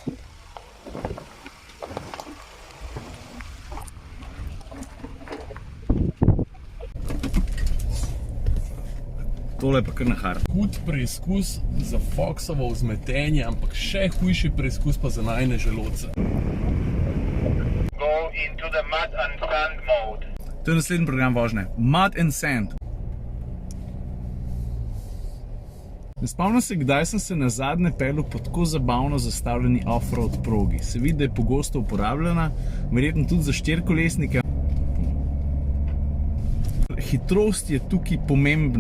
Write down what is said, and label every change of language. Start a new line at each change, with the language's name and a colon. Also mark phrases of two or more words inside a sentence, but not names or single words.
Slovenian: Tole je pa kar nahar. hud preizkus za Foxovo vzmetenje, ampak še hujši preizkus pa za najne želodce.
English: Go into the mud and sand mode.
Slovenian: To je naslednji program vožnje.
English: Mud and Sand.
Slovenian: Ne spomnim se, kdaj sem se nazadnje peljal po tako zabavno zastavljeni off-road progi. Se vidi, da je pogosto uporabljena, verjetno tudi za štirikolesnike. Hitrost je tukaj pomembna.